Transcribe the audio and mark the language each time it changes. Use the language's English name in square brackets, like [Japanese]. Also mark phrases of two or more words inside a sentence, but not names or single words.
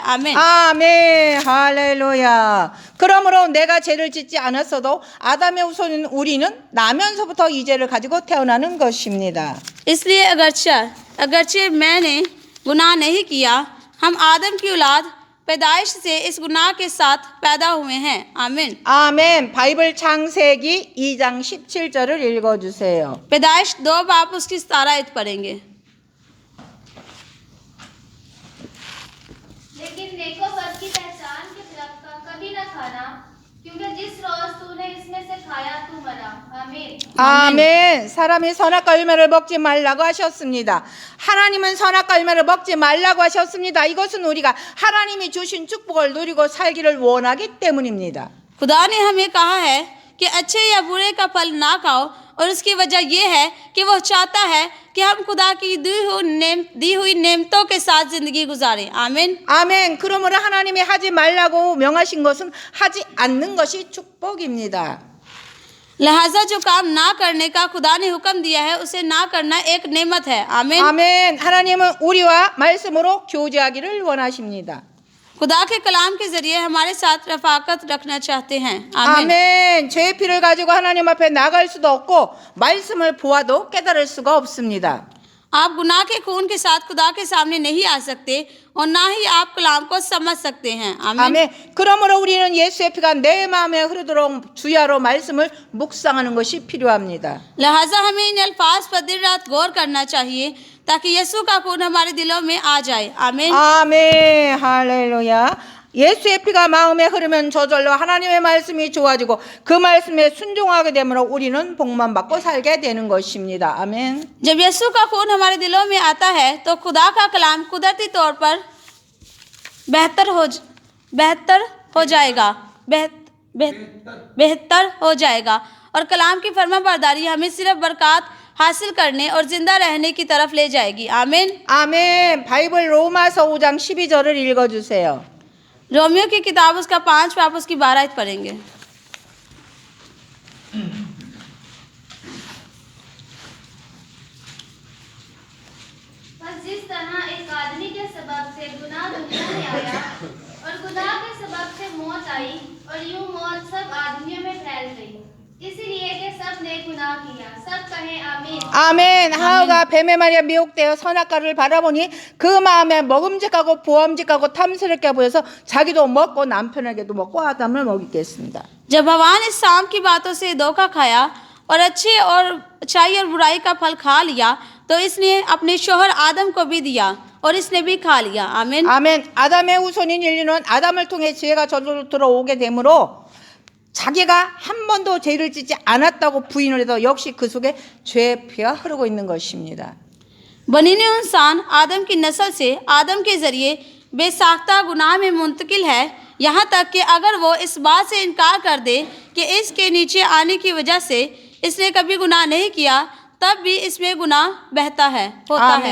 [Urdu] आमीन। [Korean] 아멘. 할렐루야. 그러므로 내가 죄를 짓지 않았어도 아담의 후손인 우리는 나면서부터 이 죄를 가지고 태어나는 것입니다. [Urdu] اس لیے اگرچہ میں نے گناہ نہیں کیا، ہم آدم کی اولاد پیدائش سے اس گناہ کے ساتھ پیدا ہوئے ہیں. आमीन। [Korean] 아멘. 바이블 창세기 2장 17절을 읽어주세요. [Urdu] پیدائش 2 باپ اس کی 17 آیت پڑھیں گے. لیکن نیک و بد کی پہچان کے درخت کا کبھی نہ کھانا کیونکہ جس روز تو نے اس میں سے کھایا تو مرا. आमीन। [Korean] 아멘. 사람이 선악과 열매를 먹지 말라고 하셨습니다. 하나님은 선악과 열매를 먹지 말라고 하셨습니다. 이것은 우리가 하나님이 주신 축복을 누리고 살기를 원하기 때문입니다. [Urdu] خدا نے ہمیں کہا ہے کہ اچھے یا برے کا پھل نہ کھاؤ اور اس کی وجہ یہ ہے کہ وہ چاہتا ہے کہ ہم خدا کی دی ہوئی نعمتوں کے ساتھ زندگی گزاریں. आमीन। [Korean] 아멘. 그러므로 하나님이 하지 말라고 명하신 것은 하지 않는 것이 축복입니다. [Urdu] لہٰذا جو کام نہ کرنے کا خدا نے حکم دیا ہے اسے نہ کرنا ایک نعمت ہے. आमीन। [Korean] 아멘. 하나님은 우리와 말씀으로 교제하기를 원하십니다. [Urdu] خدا کے کلام کے ذریعے ہمارے ساتھ رفاقت رکھنا چاہتے ہیں. आमीन। [Korean] 아멘. 죄의 피를 가지고 하나님 앞에 나갈 수도 없고 말씀을 보아도 깨달을 수가 없습니다. [Urdu] آپ گناہ کے خون کے ساتھ خدا کے سامنے نہیں آ سکتے اور نہ ہی آپ کلام کو سمجھ سکتے ہیں. आमीन। [Korean] 아멘. 그러므로 우리는 예수의 피가 내 마음에 흐르도록 주야로 말씀을 묵상하는 것이 필요합니다. [Urdu] لہٰذا ہمیں ان الفاظ پر دن رات غور کرنا چاہیے تاکہ یسوع کا خون ہمارے دلوں میں آ جائے. आमीन। [Korean] 아멘. 할렐루야. 예수의 피가 마음에 흐르면 저절로 하나님의 말씀이 좋아지고 그 말씀에 순종하게 되므로 우리는 복만 받고 살게 되는 것입니다. 아멘. [Urdu] جب یسوع کا خون ہمارے دلوں میں آتا ہے تو خدا کا کلام قدرتی طور پر بہتر ہو جائے گا اور کلام کی فرمانبرداری ہمیں صرف برکت حاصل کرنے اور زندہ رہنے کی طرف لے جائے گی. आमीन। [Korean] 아멘. 바이블 로마서 5장 12절을 읽어주세요. [Urdu] رومیو کی کتاب اس کا 5 پاپ اس کی 12 آیت پڑھیں گے. بس جس طرح ایک آدمی کے سبب سے گناہ دنیا میں آیا اور گناہ کے سبب سے موت آئی اور یوں موت سب آدمیوں میں پھیل گئی، اس لیے کہ سب نے گناہ کیا. سب کہیں آمین. [Korean] 아멘. 하와가 뱀의 말에 미혹되어 선악과를 바라보니 그 마음에 먹음직하고 부엄직하고 탐스럽게 보여서 자기도 먹고 남편에게도 먹고 아담을 먹이겠습니다. [Urdu] جب حوا نے شام کی باتوں سے دھوکا کھایا اور اچھائی اور برائی کا پھل کھا لیا تو اس نے اپنے شوہر آدم کو بھی دیا اور اس نے بھی کھا لیا. आमीन। [Korean] 아멘. 아담의 후손인 인류는 아담을 통해 지혜가 저절로 들어오게 되므로 자기가 한 번도 죄를 짓지 않았다고 부인을 해도 역시 그 속에 죄의 피가 흐르고 있는 것입니다. [Urdu] بنی نے انسان آدم کی نسل سے آدم کے ذریعے بےساختہ گناہ میں منتقل ہے، یہاں تک کہ اگر وہ اس بات سے انکار کر دے کہ اس کے نیچے آنے کی وجہ سے اس نے کبھی گناہ نہیں کیا، تب بھی اس میں گناہ بہتا ہے، ہوتا ہے.